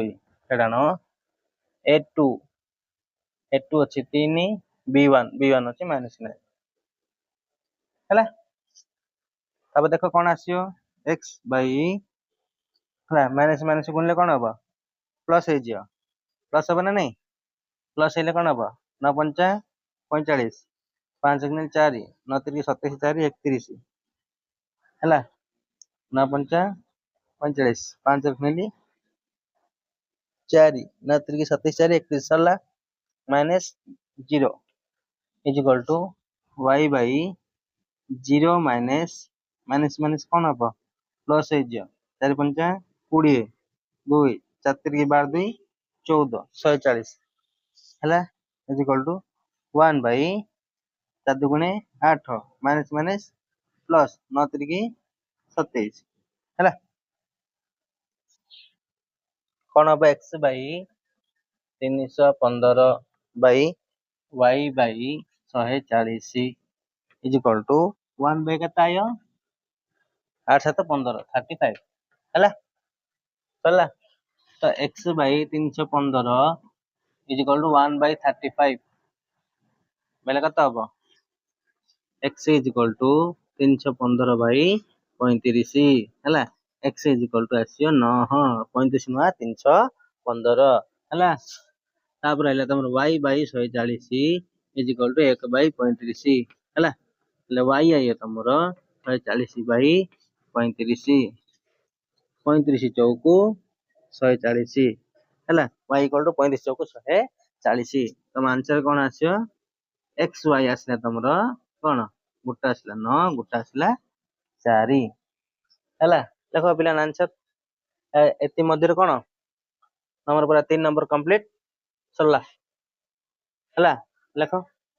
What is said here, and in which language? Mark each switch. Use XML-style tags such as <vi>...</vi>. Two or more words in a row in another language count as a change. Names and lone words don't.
<or>ଫେଡାଣ a2 ଅଛି 3 b1 ଅଛି -9 ହେଲା ତାପରେ ଦେଖ କଣ ଆସିବ x ବାଇ ହେଲା ମାଇନସ ଗୁଣିଲେ କଣ ହବ ପ୍ଲସ ହେଇଯିବ ପ୍ଲସ ହବ ନା ନାଇଁ ପ୍ଲସ ହେଲେ କଣ ହବ 9 ପଞ୍ଚା 45 5 ଗୁଣିଲେ 4 9 3 27 4 31 ହେଲା 9 ପଞ୍ଚା 45 5 ଗୁଣିଲେ 4 9 3 27 4 31 ସରିଲା</or> <en>-0 is equal to y by 0</en> <or>ମାଇନସ କଣ ହବ ପ୍ଲସ ହେଇଯିବ 4 ପଞ୍ଚା 20 2 4 3 12 2 14 140 ହେଲା</or> <en>is equal to 1 by 4</en> <or>ଦୁଗୁଣେ 8 ମାଇନସ ପ୍ଲସ 9 3 27 ହେଲା କଣ ହବ x ବାଇ 315 ବାଇ y ବାଇ 140</or> <en>is equal to 1 by</en> <or>କେତେ ଆଇବ 8 7 15 35 ହେଲା ସରିଲା ତ x ବାଇ 315</or> <en>is equal to 1 by 35</en> <or>ବେଲେ କେତେ ହବ</or> <en>x is equal to 315 ବାଇ 35 ହେଲା x is equal to ଆସିବ 9</en> <or>35 ନୁଆ 315 ହେଲା ତାପରେ ହେଲା ତମର y ବାଇ 140</or> <en>is equal to 1</en> <or>ବାଇ 35 ହେଲା ହେଲେ y ଆଇବ ତମର 140 ବାଇ 35 35 ଚୌକୁ 140 ହେଲା</or> <en>y equal to</en> <or>35 ଚୌକୁ 140 ତମ ଆନ୍ସର କଣ ଆସିବ x y ଆସିଲା ତମର କଣ ଗୋଟେ ଆସିଲା 9 ଗୋଟେ ଆସିଲା 4 ହେଲା ଦେଖ ପିଲା ଆନ୍ସର ଏତି ମଧ୍ୟରେ କଣ ଆମର ପୁରା 3 ନମ୍ବର କମ୍ପ୍ଲିଟ ସରିଲା ହେଲା ଲେଖ</or>